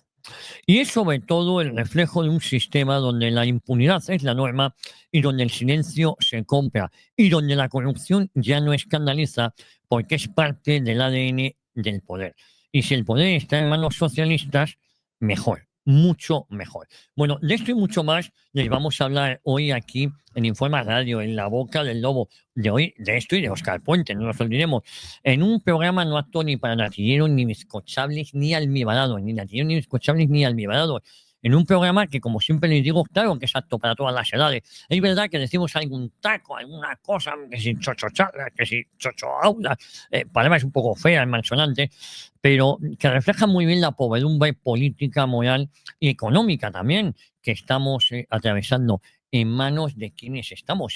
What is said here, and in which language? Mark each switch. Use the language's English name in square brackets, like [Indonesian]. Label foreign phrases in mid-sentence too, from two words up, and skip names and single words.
[Spanish] Y es sobre todo el reflejo de un sistema donde la impunidad es la norma y donde el silencio se compra y donde la corrupción ya no escandaliza porque es parte del ADN del poder. Y si el poder está en manos socialistas, mejor, mucho mejor. Bueno, de esto y mucho más les vamos a hablar hoy aquí en Informa Radio, en La Boca del Lobo, de hoy, de esto y de Óscar Puente, no nos olvidemos, en un programa no apto ni para natilleros, ni bizcochables, ni almibarados, ni natilleros, ni bizcochables, ni almibarados. En un programa que, como siempre les digo, claro que es apto para todas las edades. Es verdad que decimos algún taco, alguna cosa, que si chochochala, que si chochoaula, palabras un poco feas, malsonantes, pero que refleja muy bien la podredumbre política, moral y económica también que estamos atravesando en manos de quienes estamos.